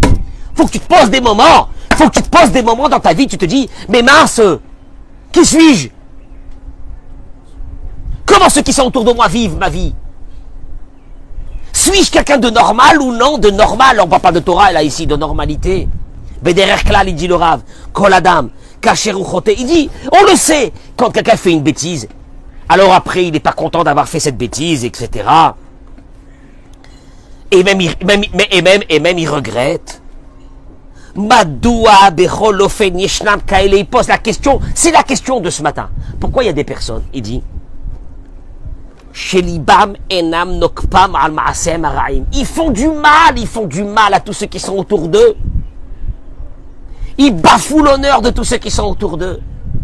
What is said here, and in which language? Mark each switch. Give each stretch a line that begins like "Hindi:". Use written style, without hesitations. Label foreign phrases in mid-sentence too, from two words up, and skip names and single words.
French: Faut que tu te poses des moments. Dans ta vie, tu te dis, mais mince, qui suis-je? Comment ceux qui sont autour de moi vivent ma vie? Suis-je quelqu'un de normal ou non? De normal, on ne parle pas de Torah là ici, de normalité.
Hebrew: בדרך כלל,
French: il dit le Rav,
Hebrew: כל אדם, כשר וחוטא,
French: il dit, on le sait, quand quelqu'un fait une bêtise, alors après il n'est pas content d'avoir fait cette bêtise, etc. Et même il regrette.
Hebrew: מדוע בכל אופן ישנם כאלה,
French: il pose la question, c'est la question de ce matin. Pourquoi il y a des personnes, il dit,
Hebrew: שליבם אינם נוקפם על מעשיהם הרעים.
French: Ils font du mal à tous ceux qui sont autour d'eux. Ils bafouent l'honneur de tous ceux qui sont autour d'eux.